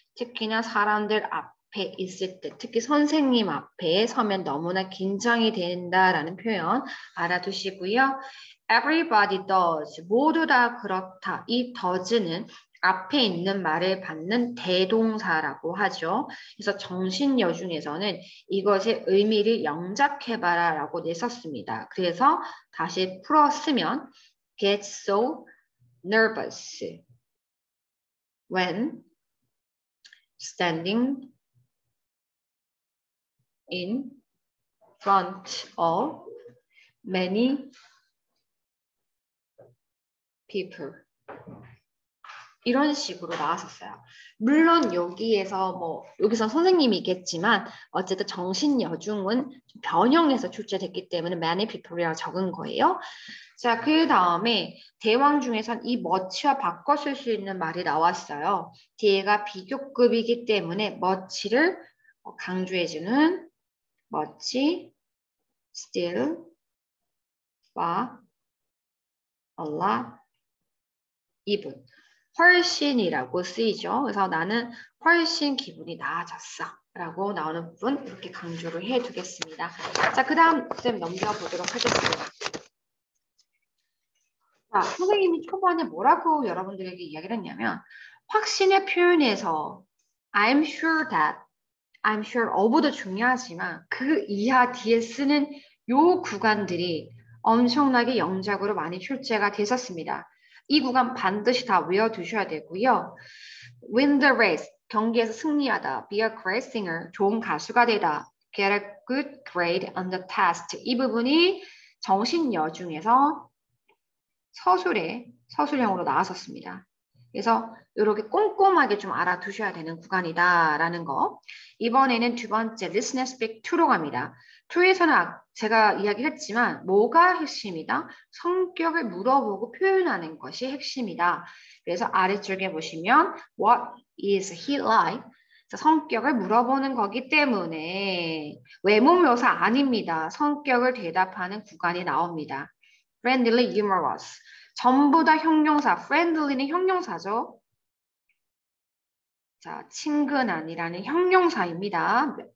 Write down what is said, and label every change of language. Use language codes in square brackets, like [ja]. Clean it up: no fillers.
[ko] 특히나 사람들 앞에 있을 때, 특히 선생님 앞에 서면 너무나 긴장이 된다라는 표현 알아두시고요. [en] Everybody does. [ko] 모두 다 그렇다. 이 does는 앞에 있는 말을 받는 대동사라고 하죠. 그래서 정신여 중에서는 이것의 의미를 영작해봐라 라고 냈었습니다. 그래서 다시 풀었으면 [en] get so nervous when standing in front of many people. [ko] 이런 식으로 나왔었어요. 물론 여기서 선생님이겠지만 어쨌든 정신여중은 변형해서 출제됐기 때문에 many people이라고 적은 거예요. 자, 그 다음에 대왕 중에선 이 much와 바꿔 쓸 수 있는 말이 나왔어요. 뒤에가 비교급이기 때문에 much를 강조해주는 much, still, far, a lot, even. 훨씬이라고 쓰이죠. 그래서 나는 훨씬 기분이 나아졌어. 라고 나오는 부분 이렇게 강조를 해두겠습니다. 자, 그 다음 쌤 넘겨보도록 하겠습니다. 자, 선생님이 초반에 뭐라고 여러분들에게 이야기를 했냐면 확신의 표현에서 [en] I'm sure that, I'm sure of [ko] 도 중요하지만 그 이하 뒤에 쓰는 요 구간들이 엄청나게 영작으로 많이 출제가 됐었습니다. 이 구간 반드시 다 외워두셔야 되고요. [en] Win the race, [ko] 경기에서 승리하다. [en] Be a great singer, [ko] 좋은 가수가 되다. [en] Get a good grade on the test. [ko] 이 부분이 정신여 중에서 서술형으로 나왔었습니다. 그래서 이렇게 꼼꼼하게 좀 알아두셔야 되는 구간이다라는 거. 이번에는 두 번째 Listen and Speak 2로 갑니다. 2에서는 제가 이야기했지만 뭐가 핵심이다? 성격을 물어보고 표현하는 것이 핵심이다. 그래서 아래쪽에 보시면 [en] What is he like? [ko] 성격을 물어보는 거기 때문에 외모 묘사 아닙니다. 성격을 대답하는 구간이 나옵니다. [en] Friendly, humorous. [ko] 전부 다 형용사. friendly는 형용사죠. 자, 친근한이라는 형용사입니다.